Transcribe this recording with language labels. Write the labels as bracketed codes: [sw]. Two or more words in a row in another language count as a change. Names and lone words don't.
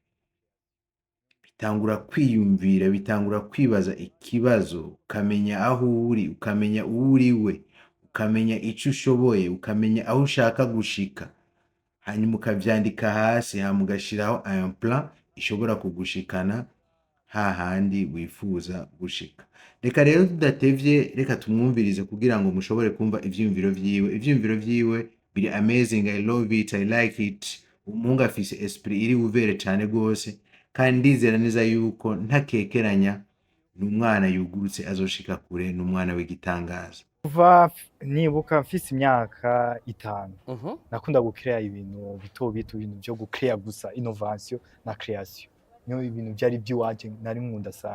[rn] bitangura kwibaza ikibazo, ukamenya aho uri, ukamenya uwo uriwe, ukamenya ico ushoboye, ukamenya aho ushaka gushika, hanyuma ukavyandika hasi, hama ugashiraho [fr] un plan [rn] ishobora kugushikana hahandi wifuza gushika. Reka rero tudatevye, reka tumwumvirize kugira ngo mushobore kumva ivyiyumviro vyiwe. Ivyiyumviro vyiwe biri [en] amazing, I love it, I like it. [rn] Umuhungu afise esprit iri ouvert cane gose, kandi ndizera neza yuko ntakekeranya n'umwana yugurutse azoshika kure, n'umwana w'igitangaza. Kuva nibuka mfise imyaka 5 Mhm. nakunda gukrea ibintu bito ibintu vyo gukrea gusa, innovation na creation niyo ibintu vyari vy'iwanje nari nkunda sana.